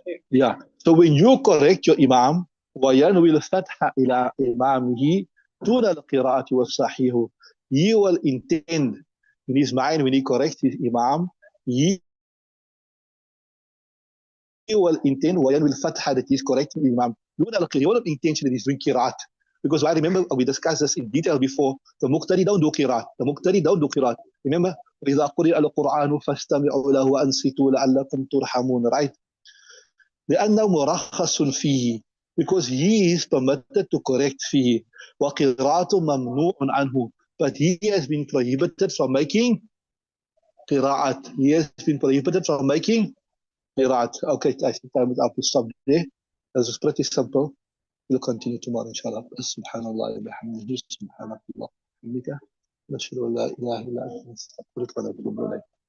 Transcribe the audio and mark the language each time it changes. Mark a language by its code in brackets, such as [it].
[en] Yeah. So when you correct your imam [ar] وينوي الفتح إلى إمامه دون القراءة والصحيح, [en] he will intend in his mind when he corrects his imam, he will intend [ar] وينوي الفتح [en] that he is correcting the imam [ar] دون القراءة. [en] He will not intention that he's doing qiraat, because I remember we discussed this in detail before. The muqtadi don't do qiraat. The muqtadi don't do qiraat. [ar] Remember, وإذا قرئ القرآن فاستمعوا له وأنصتوا لعلكم ترحمون, right? لأنه مرخص فيه, [en] because he is permitted to correct فيه, [ar] وقراءة ممنوع عنه, [en] but he has been prohibited from making قراءات. He has been prohibited from making قراءات. Okay, I think time is up. We stop there. This is pretty simple. We'll continue tomorrow inshallah. [ar] سبحان الله وبحمده سبحانك اللهم وبحمدك نشهد أن لا إله إلا أنت نستغفرك ونتوب إليك.